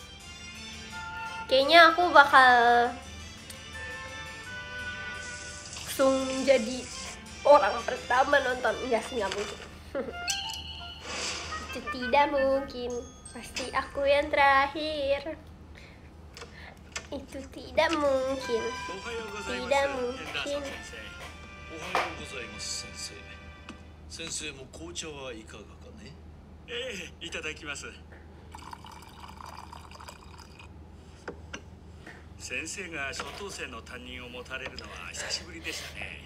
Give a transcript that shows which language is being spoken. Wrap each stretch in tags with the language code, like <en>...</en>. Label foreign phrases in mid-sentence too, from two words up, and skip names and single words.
<id>Kayaknya aku bakal langsung menjadi orang pertama nonton. Enggak sih, nggak mungkin. Itu tidak mungkin. Pasti aku yang terakhir. Itu tidak mungkin.</id> <ja>おはようございます。</ja> <id>Tidak</id> <ja>ヘンダーソ</ja> <id>mungkin.</id> <ja>ン先生。おはようございます先生。先生も紅茶はいかがかね。ええ、いただきます。先生が初等生の担任を持たれるのは久しぶりでしたね。</ja>